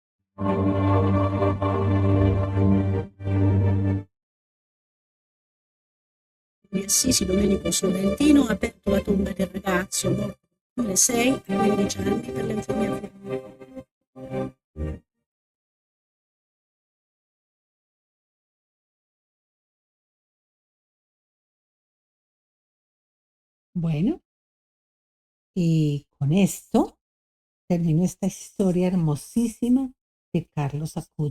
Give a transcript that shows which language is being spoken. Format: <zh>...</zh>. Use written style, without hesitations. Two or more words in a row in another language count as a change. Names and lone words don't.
<it>Di Assisi Domenico Sorrentino ha aperto la tomba del ragazzo morto nel 2006 a 15 anni per leucemia fulminea.</it> <es>Bueno, y con esto termino esta historia hermosísima de Carlos Acuti.</es>